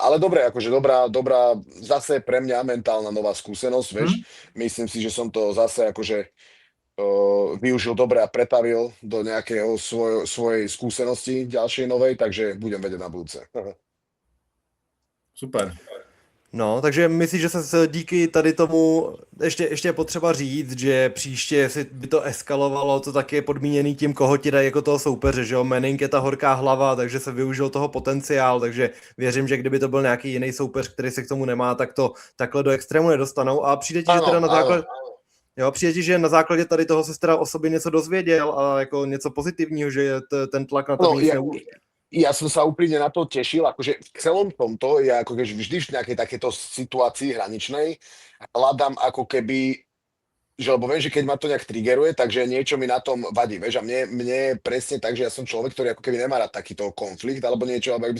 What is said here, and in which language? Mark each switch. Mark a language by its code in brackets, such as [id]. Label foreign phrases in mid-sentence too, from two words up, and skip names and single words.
[sk] Ale dobre, akože dobrá, zase pre mňa mentálna nová skúsenosť, vieš. Mhm. Myslím si, že som to zase akože využil dobre a pretavil do nejakého svojej skúsenosti ďalšej novej, takže budem vedieť na budúce. Super. No, [cs] takže myslím, že se díky tady tomu ještě je potřeba říct, že příště si by to eskalovalo, to taky je podmíněný tím, koho ti dají jako toho soupeře, že jo, Manning je ta horká hlava, takže se využil toho potenciál, takže věřím, že kdyby to byl nějaký jiný soupeř, který se k tomu nemá, tak to takhle do extrému nedostanou a přijde ti, že teda na základě, jo, přijde ti, že na základě tady toho se teda o sobě něco dozvěděl a jako něco pozitivního, že je ten tlak na to [sk] No, ja som sa úprimne na to tešil, akože v celom tomto, ja ako keď vždy v nejakej takéto situácii hraničnej hľadám ako keby, že lebo viem, že keď ma to nejak triggeruje, takže niečo mi na tom vadí, vieš, a mne presne tak, že ja som človek, ktorý ako keby nemá rád takýto konflikt, alebo niečo, alebo jak by